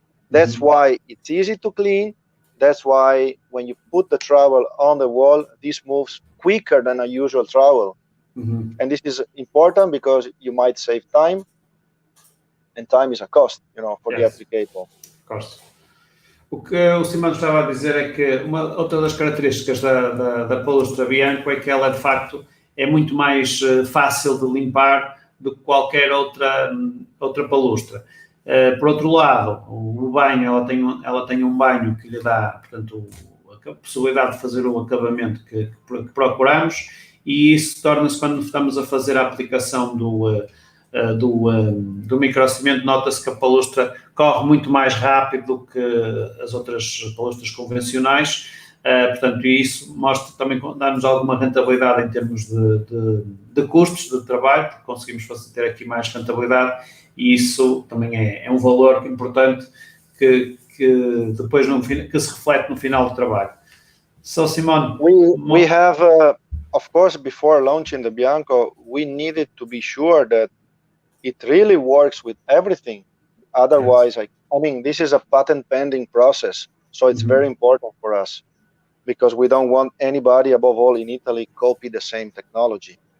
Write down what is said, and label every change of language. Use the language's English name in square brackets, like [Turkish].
[English] That's why it's easy to clean. That's why when you put the trowel on the wall, this moves quicker than a usual trowel. And this is important because you might save time, and time is a cost, for the applicator. Of course. [Portuguese] O que o Simão estava a dizer é que outra das características da palustra Bianco é que ela, de facto, é muito mais fácil de limpar do que qualquer outra palustra. Por outro lado, o banho, ela tem um banho que lhe dá, portanto, a possibilidade de fazer o acabamento que procuramos, e isso torna-se, quando estamos a fazer a aplicação do microcimento, nota-se que a palustra corre muito mais rápido do que as outras palustras convencionais, portanto, isso mostra também, dá-nos alguma rentabilidade em termos de custos de trabalho, porque conseguimos ter aqui mais rentabilidade, e isso também é um valor importante que depois que se reflete no final do trabalho. [English] So, Simone, we have, of course, before launching the Bianco, we needed to be sure that it really works with everything. Otherwise, I mean, this is a patent pending process, so it's very important for us because we don't want anybody, above all in Italy, copy the same technology.